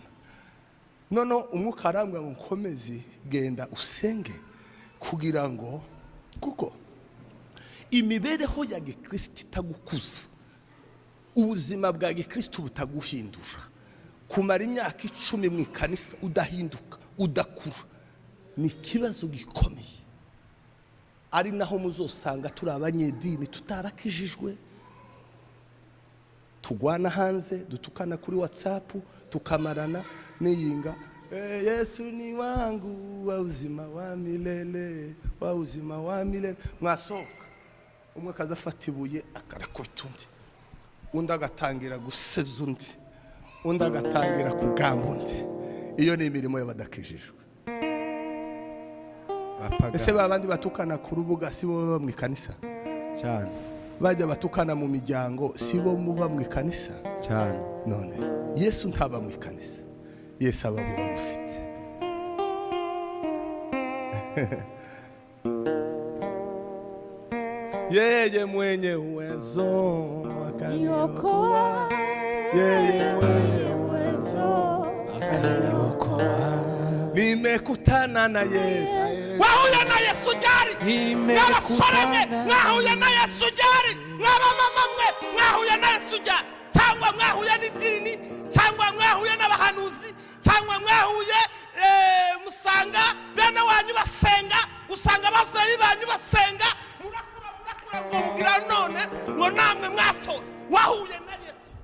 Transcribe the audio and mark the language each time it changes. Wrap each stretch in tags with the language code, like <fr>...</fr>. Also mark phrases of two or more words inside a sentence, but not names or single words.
<rn>None umwuka arambwa ngo nkomeze genda usenge kugira ngo, kuko imibereho ya Gikristo itagukuza, ubuzima bwa Gikristo butaguhindura, kumara imyaka 10 mu ikanisa udahinduka udakura, ni ikibazo gikomeye. Ari naho muzosanga turi abanyedini tutarakijijwe, tugwana hanze, dutukana kuri WhatsApp, tukamarana niyinga</rn> <sw>Yesu ni wangu wa uzima wa milele, wa uzima wa milele.</sw> <rn>Mwasohoka umwe kazafata ibuye akarakubita undi, undi agatangira gusebya undi, undi agatangira kugamba undi. Iyo ni imirimo y'abadakijijwe. Ese babandi batukana ku rubuga si bo baba mu ikanisa cyane, bajya batukana mu miryango si bo muba mu ikanisa cyane. None Yesu ntaba mu ikanisa, Yesu aba mu bamufite.</rn> <sw>Yeye mwenye uwezo akaniokoa, yeye mwenye uwezo akaniokoa. Nimekutana na Yesu.</sw> <rn>Wahuye na Yesu jari. N'abasore mwahuye na Yesu jari. N'abamama mwe mwahuye na Yesu jari. Cyangwa mwahuye n'idini, cyangwa mwahuye n'abahanuzi, cyangwa mwahuye musanga bene wanyu basenga, usanga abavyeyi banyu basenga, murakura ngo ugira none ngo namwe mwatoye wahuye na Yesu</rn>